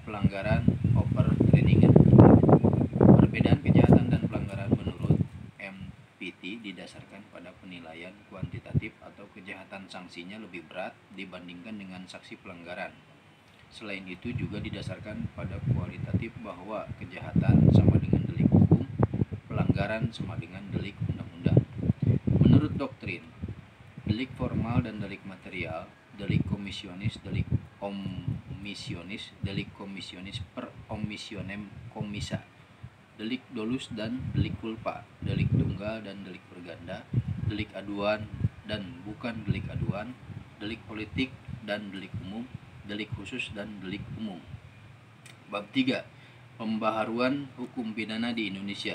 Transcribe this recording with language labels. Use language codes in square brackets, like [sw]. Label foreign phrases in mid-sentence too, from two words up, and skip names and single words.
[id] Pelanggaran overtrainingen. Perbedaan kejahatan dan pelanggaran menurut MPT didasarkan pada penilaian kuantitatif atau kejahatan sanksinya lebih berat dibandingkan dengan sanksi pelanggaran. Selain itu juga didasarkan pada kualitatif bahwa kejahatan sama dengan delik hukum, pelanggaran sama dengan delik undang-undang. Menurut doktrin, delik formal dan delik material, delik komisionis, delik omissionis, delik komisionis [la] per omissionem commissa, [id] delik dolus dan delik culpa, delik tunggal dan delik berganda, delik aduan dan bukan delik aduan, delik politik dan delik umum, delik khusus dan delik umum. Bab 3. Pembaharuan hukum pidana di Indonesia.